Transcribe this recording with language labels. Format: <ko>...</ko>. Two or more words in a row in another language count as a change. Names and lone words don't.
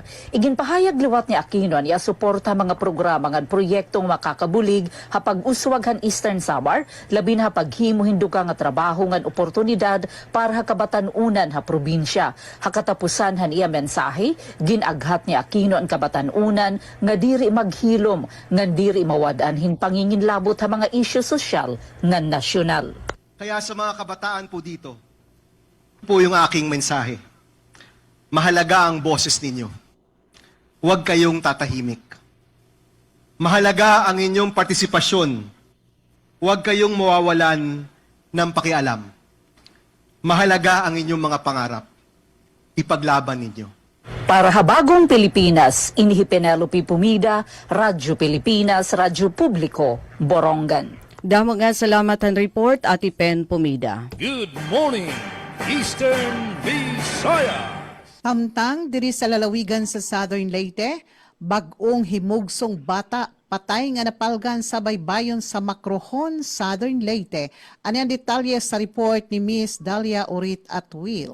<war>Iginpahayag liwat ni Aquino niya suporta mga programa nga proyektong makakabulig hapag uswag han Eastern Samar labi na paghimo hindugang nga trabaho ngan oportunidad para ha kabatan-unan ha probinsya. Hakatapusan han iya mensahe, ginaghat ni Aquino ang kabatan-unan nga diri maghilom, nga diri mawadaan hin panginginlabot ha mga isyu sosyal nga nasyonal.</war> <tl>Kaya sa mga kabataan po dito, po yung aking mensahe. Mahalaga ang boses ninyo. Huwag kayong tatahimik. Mahalaga ang inyong partisipasyon. Huwag kayong mawawalan ng pakialam. Mahalaga ang inyong mga pangarap. Ipaglaban ninyo. Para habagong Pilipinas, Inihi Penelope Pumida, Radyo Pilipinas, Radyo Publiko, Borongan.</tl> <war>Damo nga salamat ang report, Ati Pen Pumida.</war> <en>Good morning, Eastern Visayas.</en> <ceb>Tamtang diri sa lalawigan sa Southern Leyte, bag-ong himugsong bata patay nga napalgan sa baybayon sa Macrohon, Southern Leyte. Ano ang detalye sa report ni Miss Dalia Urit Atwil.</ceb>